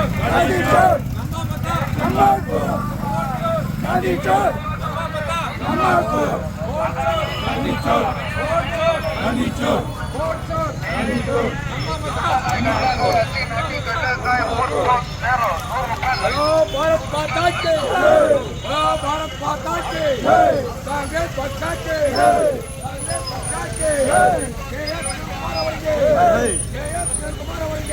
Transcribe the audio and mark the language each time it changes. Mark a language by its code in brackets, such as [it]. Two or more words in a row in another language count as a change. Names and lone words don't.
[hi] ಗಾಂಧಿ ಚೋರ್ ಗಾಂಧಿ ಚೋರ್ ಗಾಂಧಿ ಚೋರ್ ಗಾಂಧಿ ಚೋರ್ भारत माता के भारत माता के कांग्रेस पक्षा के कांग्रेस पक्षा के KS कुमार ಅವರಿಗೆ KS कुमार ಅವರಿಗೆ